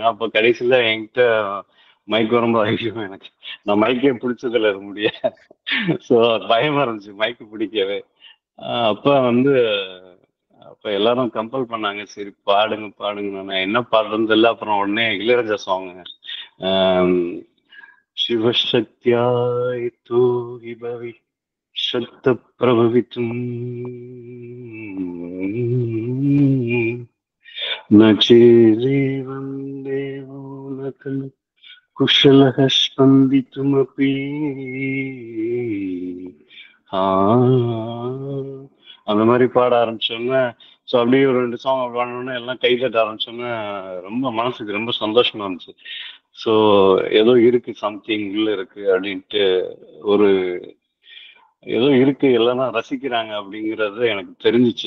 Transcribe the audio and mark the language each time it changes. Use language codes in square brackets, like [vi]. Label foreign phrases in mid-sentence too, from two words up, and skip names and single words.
[ta] அப்போ கடைசியில் என்கிட்ட மைக் வரும்போது ஐயோ எனக்கு நான் மைக்கே பிடிச்சதில்ல அது முடிய. ஸோ பயமா இருந்துச்சு மைக்கு பிடிக்கவே. அப்போ வந்து அப்போ எல்லாரும் கம்பல் பண்ணாங்க, சரி பாடுங்க பாடுங்க. நான் என்ன பாடுறதுன்னு தெரியல. அப்புறம் உடனே இளையராஜா சாங் [sa] शिवशक्त्याय तु हि भवि शक्तप्रभवितुम् न चेदेवं देवो न खलु कुशलः स्पन्दितुमपि. [ta] அந்த மாதிரி பாட ஆரம்பிச்சோன்னா, ஸோ அப்படியே ஒரு 2 சாங் பாடணுன்னா எல்லாம் கை தட்ட ஆரம்பிச்சோன்னா ரொம்ப மனசுக்கு ரொம்ப சந்தோஷமா இருந்துச்சு. ஸோ ஏதோ இருக்கு, சம்திங் உள்ள இருக்கு அப்படின்ட்டு, ஒரு ஏதோ இருக்கு, எல்லாரும் ரசிக்கிறாங்க அப்படிங்கிறது எனக்கு தெரிஞ்சிச்சு.